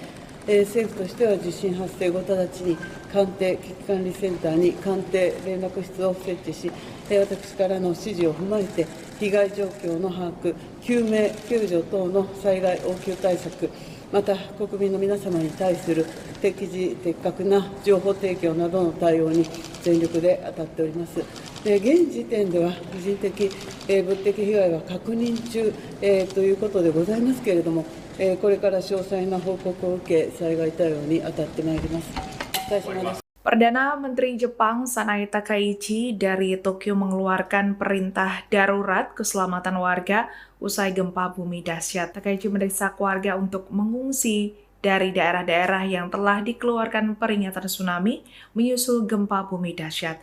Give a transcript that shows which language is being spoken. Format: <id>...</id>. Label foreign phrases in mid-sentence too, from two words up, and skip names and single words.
<ja>政府としては地震発生後直ちに官邸危機管理センターに官邸連絡室を設置し、私からの指示を踏まえて被害状況の把握、救命救助等の災害応急対策、また国民の皆様に対する適時的確な情報提供などの対応に全力で当たっております。現時点では個人的、物的被害は確認中、ということでございますけれども、これから詳細な報告を受け、災害対応に当たってまいります。お疲れ様です。</ja> <id>Perdana Menteri Jepang Sanae Takaichi dari Tokyo mengeluarkan perintah darurat keselamatan warga usai gempa bumi dahsyat. Takaichi mendesak warga untuk mengungsi dari daerah-daerah yang telah dikeluarkan peringatan tsunami menyusul gempa bumi dahsyat.</id>